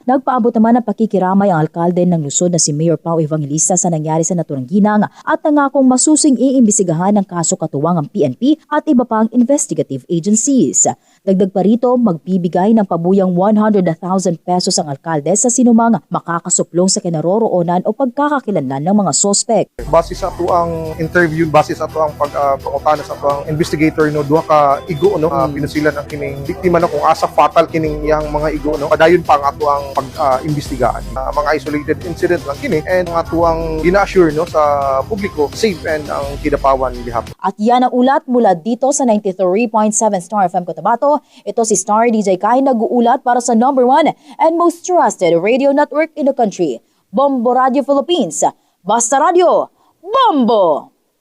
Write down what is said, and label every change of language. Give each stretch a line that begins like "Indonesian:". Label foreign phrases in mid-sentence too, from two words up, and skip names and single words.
Filipino: Nagpaabot naman ng pakikiramay ang alkalde ng lungsod na si Mayor Pao Evangelista sa nangyari sa naturang ginang at nangakong masusing iimbestigahan ng kaso katuwang ang PNP at iba pang
English: investigative agencies.
Filipino: Dagdag pa rito, magbibigay ng pabuyang 100,000 pesos ang alkalde sa sinumang makakasuplong sa kinaroroonan o pagkakakilanlan ng mga sospek.
Cebuano: Base sa ato ang interview, base sa ato ang pangutana sa ato ang investigator, no, duha ka igo, no, pinasilan ang kining biktima, no, kung asa fatal kining yang mga igo, no, padayon pa ang ato ang pag-imbestigaan. Mga
English: isolated incident
Cebuano: lang kini, and ang ato ang gina-assure, no, sa publiko safe and ang Kidapawan gihapon.
Filipino: At yan ang ulat mula dito sa 93.7 Star FM Cotabato. Ito si Star DJ Kai nag-uulat para sa
English: number 1 and most trusted radio network in the country,
Filipino: Bombo Radio Philippines. Basta Radio, Bombo!